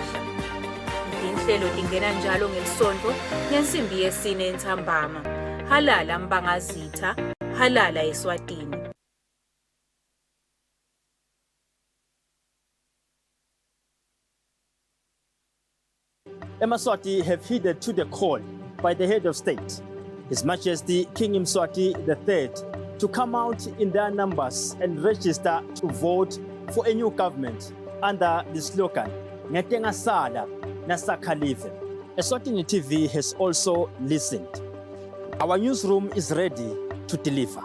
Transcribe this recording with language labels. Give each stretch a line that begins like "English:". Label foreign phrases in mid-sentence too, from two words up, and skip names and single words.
Swati: Inhlelo tingena njalo ngelisonto ngensimbi yesine entsambama. Halala Mbangazitha, halala Eswatini.
English: Emaswati have heeded to the call by the head of state, His Majesty King Mswati III, to come out in their numbers and register to vote for a new government under the slogan,
Swati: Ngetenga Sala Nasakhalive.
English: Eswatini TV has also listened. Our newsroom is ready to deliver.